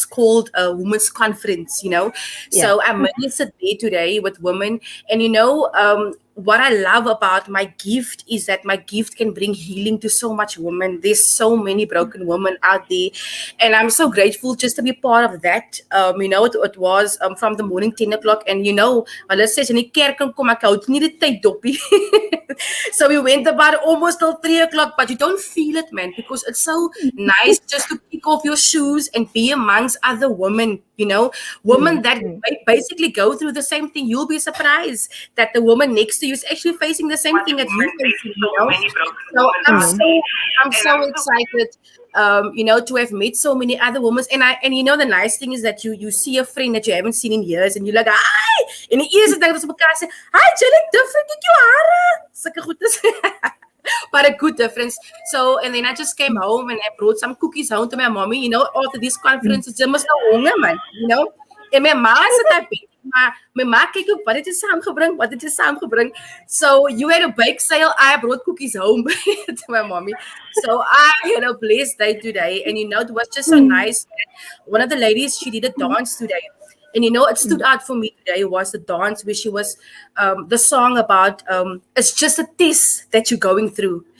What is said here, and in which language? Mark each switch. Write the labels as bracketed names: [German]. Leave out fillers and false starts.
[English] It's called a women's conference, So I ministered there today with women, and what I love about my gift is that my gift can bring healing to so much women. There's so many broken women out there. And I'm so grateful just to be part of that. It was from the morning 10 o'clock. And let's say in [Afrikaans] die kerk kom ek hou nie die tyd dopie. [English] So we went about almost till 3 o'clock, but you don't feel it, man, because it's so nice just to kick off your shoes and be amongst other women, women that basically go through the same thing. You'll be surprised that the woman next to you is actually facing the same thing that you're facing, So I'm so excited, to have met so many other women. And the nice thing is that you see a friend that you haven't seen in years and you're like, hi! [Afrikaans] And die eerste ding wat ons mekaar sê, hi, jy lyk different met jou hare. Sulke goedes. [English] But a good difference. So, and then I just came home and I brought some cookies home to my mommy, after this conference, it's almost no honger, man, And [Afrikaans] my ma sit daar maar my ma kyk ook, wat het jy saamgebring? Wat het jy saamgebring? [English] So you had a bake sale, I brought cookies home to my mommy. So I had a blessed day today. And it was just so nice. One of the ladies, she did a dance today. And it stood out for me today was the dance where she was, the song about, it's just a test that you're going through.